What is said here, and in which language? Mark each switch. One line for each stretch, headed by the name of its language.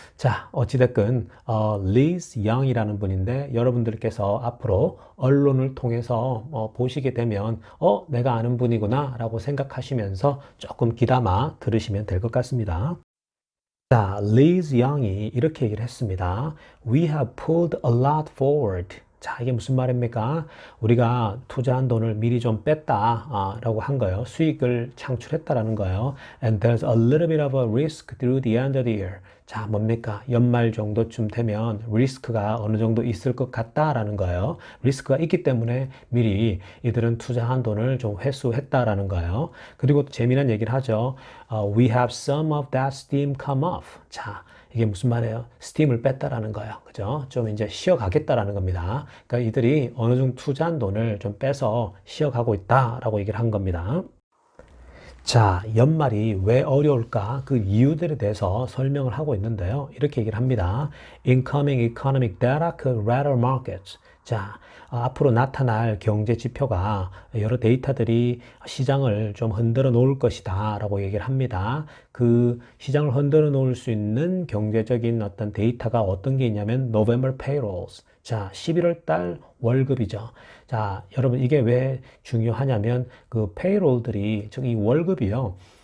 Korean: 자, 어찌됐건 리즈 영이라는 분인데 여러분들께서 앞으로 언론을 통해서 보시게 되면 내가 아는 분이구나 라고 생각하시면서 조금 귀담아 들으시면 될 것 같습니다. 자, 리즈 영이 이렇게 얘기를 했습니다.
English: We have pulled a lot forward.
Korean: 자, 이게 무슨 말입니까? 우리가 투자한 돈을 미리 좀 뺐다 라고 한 거예요. 수익을 창출했다라는 거예요.
English: And there's a little bit of a risk through the end of the year.
Korean: 자, 뭡니까? 연말 정도쯤 되면 리스크가 어느 정도 있을 것 같다라는 거예요. 리스크가 있기 때문에 미리 이들은 투자한 돈을 좀 회수했다라는 거예요. 그리고 재미난 얘기를 하죠.
English: We have some of that steam come off.
Korean: 자, 이게 무슨 말이에요? 스팀을 뺐다라는 거예요. 그죠? 좀 이제 쉬어가겠다라는 겁니다. 그러니까 이들이 어느 정도 투자한 돈을 좀 빼서 쉬어가고 있다라고 얘기를 한 겁니다. 자, 연말이 왜 어려울까? 그 이유들에 대해서 설명을 하고 있는데요. 이렇게 얘기를 합니다.
English: Incoming economic data could rattle markets.
Korean: 자, 앞으로 나타날 경제 지표가 여러 데이터들이 시장을 좀 흔들어 놓을 것이다 라고 얘기를 합니다. 그 시장을 흔들어 놓을 수 있는 경제적인 어떤 데이터가 어떤 게 있냐면
English: November payrolls.
Korean: 자, 11월 달 월급이죠. 자, 여러분 이게 왜 중요하냐면 그 페이롤들이 즉 이 월급이요.